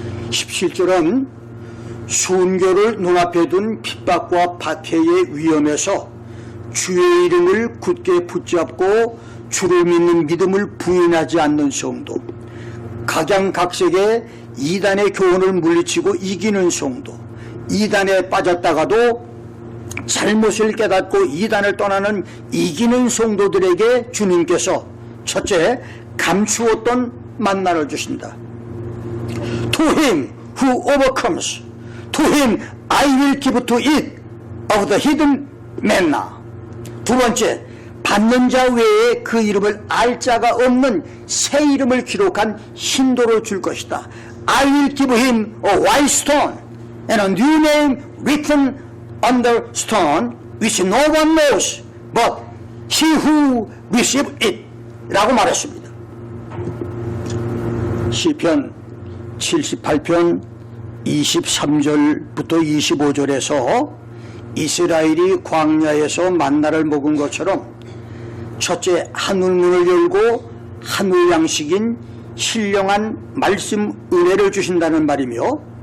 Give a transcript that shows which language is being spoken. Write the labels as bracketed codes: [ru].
[ko] 17절은 순교를 눈앞에 둔 핍박과 박해의 위험에서 주의 이름을 굳게 붙잡고 주를 믿는 믿음을 부인하지 않는 성도, 각양각색의 이단의 교훈을 물리치고 이기는 성도, 이단에 빠졌다가도 잘못을 깨닫고 이단을 떠나는 이기는 성도들에게 주님께서 첫째, 감추었던 만나를 주신다. [en] To him who overcomes, to him I will give to eat of the hidden manna. [ko] 두 번째, 받는 자 외에 그 이름을 알 자가 없는 새 이름을 기록한 흰돌을 줄 것이다. [en] I will give him a white stone and a new name written on the stone which no one knows but he who receives it [ko] 라고 말했습니다. 시편 78편 23절부터 25절에서 이스라엘이 광야에서 만나를 먹은 것처럼 첫째, 하늘문을 열고 하늘 양식인 신령한 말씀 은혜를 주신다는 말이며,